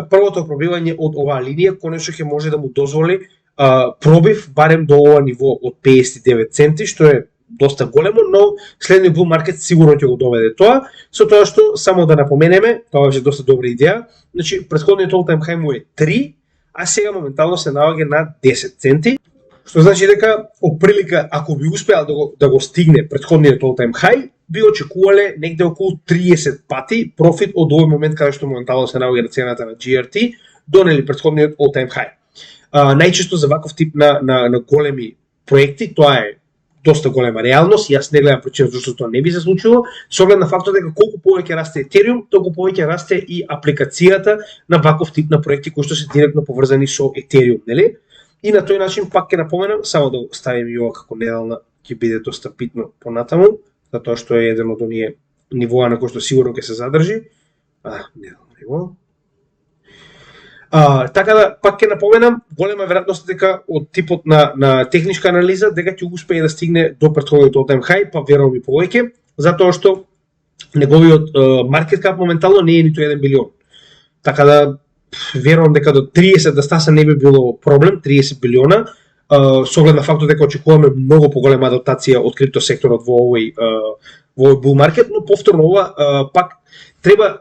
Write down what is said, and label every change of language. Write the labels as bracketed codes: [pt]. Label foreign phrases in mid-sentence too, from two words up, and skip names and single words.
[mk] првото пробивање од оваа линија конечно ќе може да му дозволи пробив барем до ова ниво од 59 центи, што е доста големо, но следниот [en] bull market [mk] сигурно ќе го доведе тоа, со тоа што само да напоменеме, тоа е доста добра идеја, значи претходниот [en] all-time high [mk] му е 3, а сега моментално се наоѓа на 10 центи, што значи дека оприлика ако би успеал да го стигне претходниот [en] all-time high, [mk] би очекувале негде околу 30 пати профит од овој момент каде што моментално се наоѓа цената на GRT до претходниот [en] all-time high. [mk] Најчесто за ваков тип на големи проекти тоа е доста голема реалност, јас не гледам причина зашто тоа не би се случило, со оглед на фактот дека колку повеќе расте Ethereum, толку повеќе расте и апликацијата на ваков тип на проекти кои што се директно поврзани со Ethereum, нели? И на тој начин пак ќе напоменам, само да ставим и ова како неделна, ќе биде доста битно понатаму, затоа што е еден од оние нивоа на кои што сигурно ќе се задржи. Неделно ниво. Така да пак ќе напоменам, голема веројатност дека од типот на техничка анализа дека ќе успее да стигне до претходниот [en] all-time high, [mk] па верувам и повеќе, затоа што неговиот [en] market cap [mk] моментално не е ниту 1 билион. Така да верувам дека до 30 да стаса не би било проблем, 30 билиона, со оглед на фактот дека очекуваме многу поголема адаптација од крипто секторот во овој [en] bull market, [mk] но повторно ова пак треба.